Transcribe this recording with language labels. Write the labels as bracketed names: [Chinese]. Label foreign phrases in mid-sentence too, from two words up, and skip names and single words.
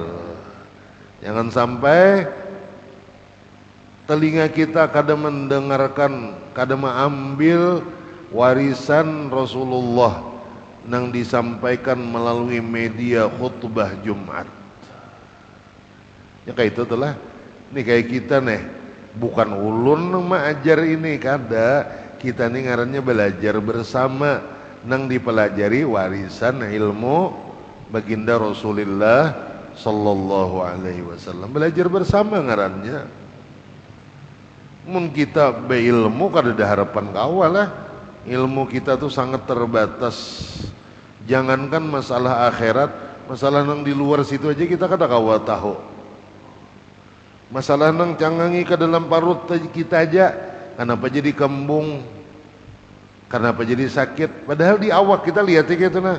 [Banjar] Jangan sampai telinga kita kada mendengarkan, kada mengambil warisan Rasulullah yang disampaikan melalui media khutbah Jumat. Ya kayak itu telah. Ini kayak kita nih, bukan ulun mengajar ini, kada. Kita nih ngarannya belajar bersama nang dipelajari warisan ilmu baginda Rasulullah [Arabic] صلى الله عليه وسلم. [Banjar] Belajar bersama ngarannya. Mun kita beilmu kada ada harapan kawal lah. Ilmu kita tuh sangat terbatas. Jangankan masalah akhirat, masalah nang di luar situ aja kita kada kawal tahu. Masalah nang cangangi ke dalam parut kita aja, kenapa jadi kembung, kenapa jadi sakit, padahal di awak kita lihat gitu nah.